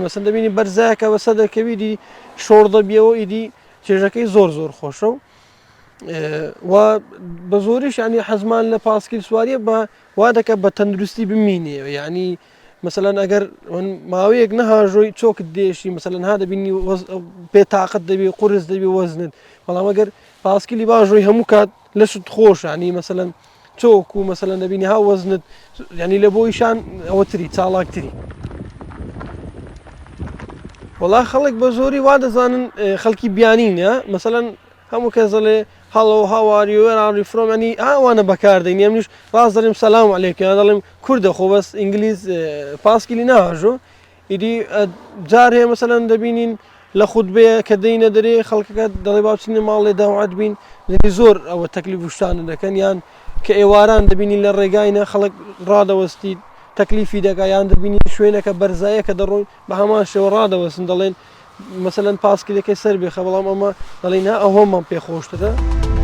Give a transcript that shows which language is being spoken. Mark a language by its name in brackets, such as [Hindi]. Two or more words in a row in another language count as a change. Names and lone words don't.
[Central Kurdish] مەسەن دەبینی بەرزایەکە بەسە دەکەوی دی شۆڕ دەبیەوە ئیدی چێژەکەی زۆر خۆشە و بە زۆریش ینی حەزمان لە پاسکیل سواریە بە وا دەکە بە تەندروستی بمینێ یعنی مثلەن ئەگەر ماوەیەک نەهاژۆی چۆکت دێشی مثلەن ها دەبینی پێ تااقت دەبی قورس دەبی وەزنت بەڵام ئەگەر پاسکیلی باژۆی هەموو کات لەشت خۆش ینی مثلەن چۆک و مثلەن دەبینی ها وەزنت ینی لە بۆیشان ئەوەتری چاڵاکتری. وڵا خەڵک بە زۆری وا دەزانن خەڵکی بیانینە مثلەن هەموو کەس دەڵێ [English] hello how are you where are you from [Central Kurdish] ینی ئەوانە بەکاردەین ئەمنیش ڕاست دەڵێم [Arabic] سەلام عەلەیکم [Central Kurdish] یان دەڵێم کوردە خۆ بەس ئینگلیز پاسکیلی ناهاژۆ ئیدی جار هەیە مەسەلەن دەبینین لە خوتبەیە کە دەینە دەرێ خەڵکەکە دەڵێ با بچینە ماڵێ داوات بین زۆر ئەوە تەکلیف وشتانە دەکەن یان کە ئێواران دەبینین لە ڕێگاینە خەڵک ڕادەوەستی تەکلیفی دەکا یان دەبینی شوێنەکە بەرزایە کە دەڕۆین بە هەمان شێوە ڕادەوەسن دەڵێن مەسەلەن پاسکیلەکەی سەر بێخە بەڵام ئەمە دەڵێن ئەوەمان پێخۆشترە.